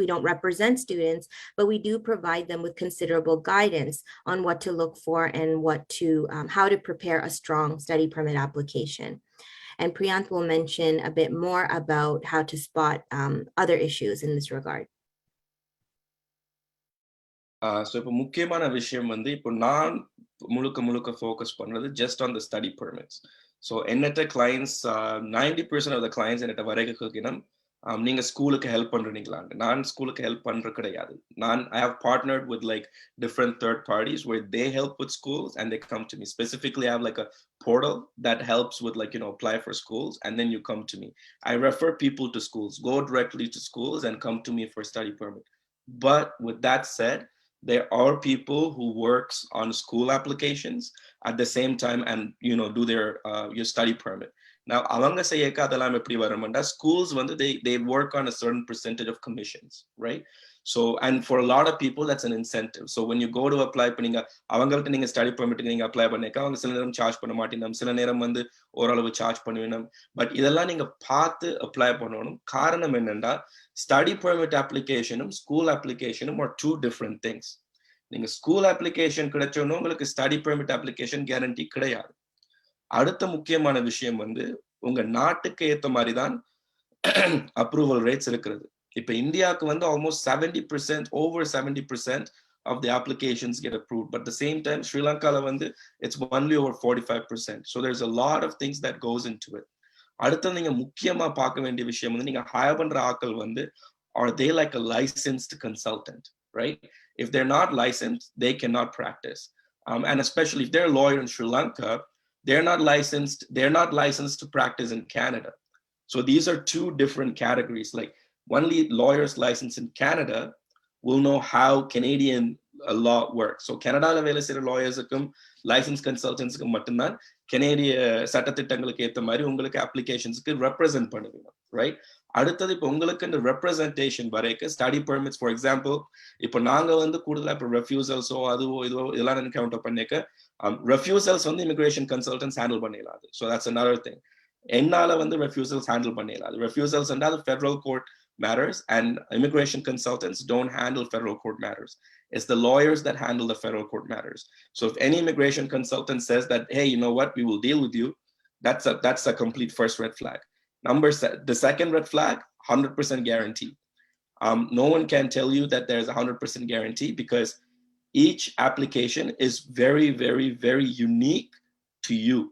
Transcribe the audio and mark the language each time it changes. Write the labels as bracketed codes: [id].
[en] We don't represent students, but we do provide them with considerable guidance on what to look for and how to prepare a strong study permit application. And Priyanth will mention a bit more about how to spot other issues in this regard. [ta] So இப்போ முக்கியமான விஷயம் வந்து இப்போ நான் முழுக்க focus பண்ணுறது [en] Just on the study permits. [ta] So என்னட்ட clients 90% [en] of the clients [ta] என்னட்ட வரைக்கும் நீங்கள் ஸ்கூலுக்கு ஹெல்ப் பண்ணுறீங்களான்னு. நான் ஸ்கூலுக்கு ஹெல்ப் பண்ணுற கிடையாது. [en] I have partnered with like different third parties where they help with schools and they come to me. Specifically, I have like a portal that helps with like, apply for schools, and then you come to me. I refer people to schools, go directly to schools and come to me for study permit. But with that said, there are people who works on school applications at the same time and do your study permit. Now [ta] அவங்க செய்யக்க அதெல்லாம் எப்படி வரும்னா [en] schools வந்து they work on a certain percentage of commissions, right? So and for a lot of people that's an incentive. So when you go to apply [ta] பண்ணீங்க அவங்கள்ட்ட நீங்க study permit நீங்க apply பண்ணிக்க அவங்க சில நேரம் சார்ஜ் பண்ண மாட்டீங்க, சில நேரம் வந்து ஓரளவு சார்ஜ் பண்ணுவீங்க. பட் இதெல்லாம் நீங்க பார்த்து அப்ளை பண்ணணும். காரணம் என்னன்னா study permit applicationum school applicationum [en] are two different things. [ta] நீங்க ஸ்கூல் அப்ளிகேஷன் கிடைச்சோன்னு உங்களுக்கு ஸ்டடி பெர்மிட் அப்ளிகேஷன் கேரண்டி கிடையாது. அடுத்த முக்கியமான விஷயம் வந்து உங்க நாட்டுக்கு ஏத்த மாதிரி தான் அப்ரூவல் ரேட்ஸ் இருக்கிறது. இப்ப இந்தியாவுக்கு வந்து [en] Almost 70%, over 70% of the applications get approved, but at the same time Sri Lanka வந்து it's only over 45%. So there's a lot of things that goes into it. [ta] அடுத்து நீங்க முக்கியமா பார்க்க வேண்டிய விஷயம் வந்து நீங்க ஹையர் பண்ற ஆட்கள் வந்து [en] are they like a licensed consultant, right? If they're not licensed, they cannot practice. And especially if they're a lawyer in Sri Lanka, they're not licensed to practice in Canada. So these are two different categories. Like only lawyers licensed in Canada will know how Canadian law works. [ta] So Canada வேலை செய்யற லாயர்ஸுக்கும் licence கன்சல்டன்ட்ஸ்க்கும் மட்டும்தான் கனேடிய சட்டத்திட்டங்களுக்கு ஏற்ற மாதிரி உங்களுக்கு அப்ளிகேஷன்ஸ்க்கு represent பண்ணுவீங்க, right? அடுத்தது இப்போ உங்களுக்கு இந்த ரெப்ரசன்டேஷன் வரைக்கும் ஸ்டடி பெர்மிட்ஸ் ஃபார் எக்ஸாம்பிள் இப்போ நாங்கள் வந்து கூடுதலாக இப்போ ரெஃப்யூசல்ஸோ அதுவோ இதுவோ இதெல்லாம் என்கவுண்டர் பண்ணிக்க ரெஃப்யூசல்ஸ் வந்து immigration consultants handle பண்ணிடலாது. [en] So that's another thing. [ta] என்னால வந்து ரெஃப்யூசல்ஸ் ஹேண்டில் பண்ணிடலாது. [en] Refusals அது federal court matters, and immigration consultants don't handle federal court matters. It's the lawyers that handle the federal court matters. So if any immigration consultant says that, hey, you know what, we will deal with you, that's a complete first red flag. The second red flag, 100% guarantee. No one can tell you that there's a 100% guarantee because each application is very, very, very unique to you.